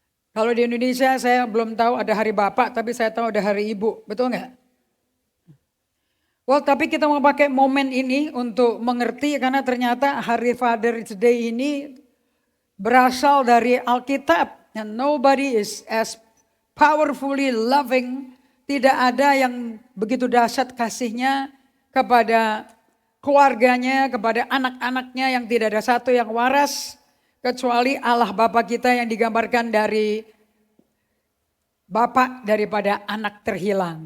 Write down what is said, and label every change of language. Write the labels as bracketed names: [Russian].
[Indonesian] Kalau di Indonesia saya belum tahu ada Hari Bapak, tapi saya tahu ada Hari Ibu, betul nggak? Well, tapi kita mau pakai momen ini untuk mengerti karena ternyata Hari Father's Day ini berasal dari Alkitab. [English] And nobody is as powerfully loving. [Indonesian] Tidak ada yang begitu dahsyat kasihnya kepada keluarganya, kepada anak-anaknya yang tidak ada satu yang waras. Kecuali Allah Bapa kita yang digambarkan dari Bapak daripada anak terhilang.